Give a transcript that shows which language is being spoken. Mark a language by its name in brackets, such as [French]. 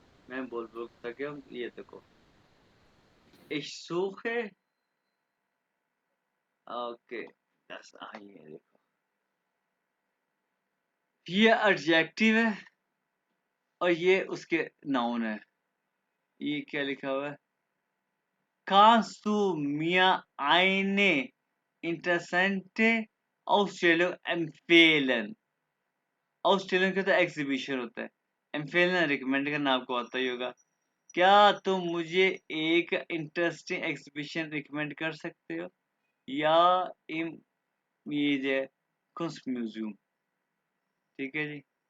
[Hindi] मैं बोल था कि ये देखो, [German] Ich suche, [Hindi] ओके बस आइए देखो, ये एडजेक्टिव है और ये उसके नाउन है। ये क्या लिखा हुआ है? [German] Kannst du mir eine interessante Ausstellung empfehlen? [Hindi] Ausstellung का तो एग्जीबिशन होता है, एम्फेलन रिकमेंड करना आपको आता ही होगा। क्या तुम मुझे एक इंटरेस्टिंग एग्जीबिशन रिकमेंड कर सकते हो? या इम ये जो है कुंस्ट म्यूजियम, ठीक है जी।